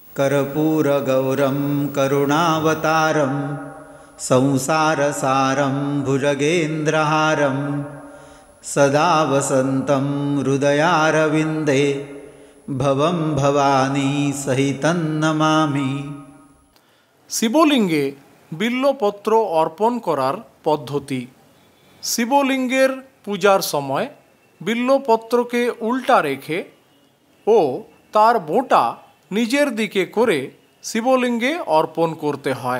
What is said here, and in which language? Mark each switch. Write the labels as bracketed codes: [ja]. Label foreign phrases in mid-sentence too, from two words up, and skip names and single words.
[sa] कर्पूरगौरं करुणावतारं संसारसारं भुजगेन्द्रहारं सदा वसन्तं हृदयारविन्दे भवं भवानी सहितं नमामि। [bn] শিবলিঙ্গে বিল্লপত্র অর্পণ করার পদ্ধতি। শিবলিঙ্গের পূজার সময় বিল্লপত্রকে উল্টা রেখে ও তার বোঁটা নিজের দিকে করে শিবলিঙ্গে অর্পণ করতে হয়।